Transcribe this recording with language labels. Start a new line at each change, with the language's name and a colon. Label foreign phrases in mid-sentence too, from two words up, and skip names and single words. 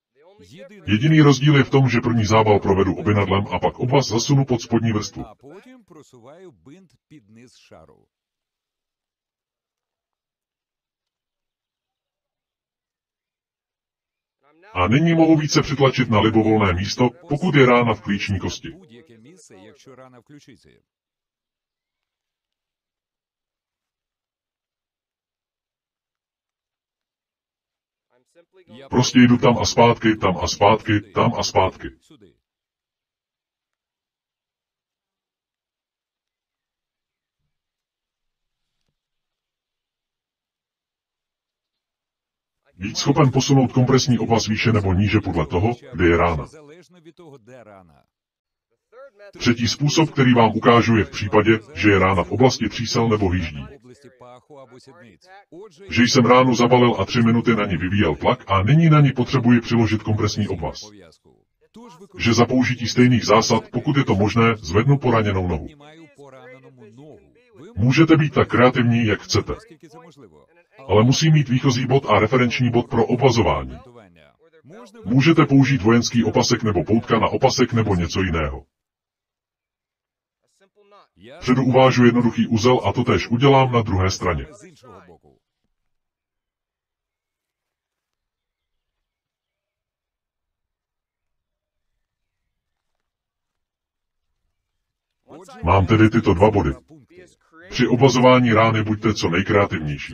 Czech: Jediný rozdíl je v tom, že první zábal provedu obinadlem a pak obvaz zasunu pod spodní vrstvu.
Ukrainian: А потім просуваю бинт під низ шару.
Czech: A nyní mohu více přitlačit na libovolné místo, pokud je rána v klíční kosti.
Ukrainian: Будь-яке місце, якщо рана в ключиці.
Czech: Prostě jdu tam a zpátky, tam a zpátky, tam a zpátky.
Ukrainian: Сюди.
Czech: Být schopen posunout kompresní obvaz výše nebo níže podle toho, kde je rána.
Ukrainian: Залежно від того, де рана.
Czech: Třetí způsob, který vám ukážu, je v případě, že je rána v oblasti třísel nebo hýždí.
Ukrainian: В області паху або сідниць. Отже,
Czech: Že jsem ránu zabalil a 3 minuty na ní vyvíjel tlak a nyní na ní potřebuji přiložit kompresní obvaz.
Ukrainian: пов'язку. Тож
Czech: Že za použití stejných zásad, pokud je to možné, zvednu poraněnou nohu.
Ukrainian: піднімаю пораненому ногу. Ви
Czech: Můžete být tak kreativní, jak chcete,
Ukrainian: скільки це можливо.
Czech: ale musí mít výchozí bod a referenční bod pro obvazování.
Ukrainian: Орієнтування. Можна
Czech: Můžete použít vojenský opasek nebo poutka na opasek nebo něco jiného.
Ukrainian: Я
Czech: Předu uvážu jednoduchý uzel a to též udělám na druhé straně.
Ukrainian: з іншого боку. Отже,
Czech: Mám tedy tyto 2 body.
Ukrainian: два пункти.
Czech: Při obvazování rány buďte co nejkreativnější.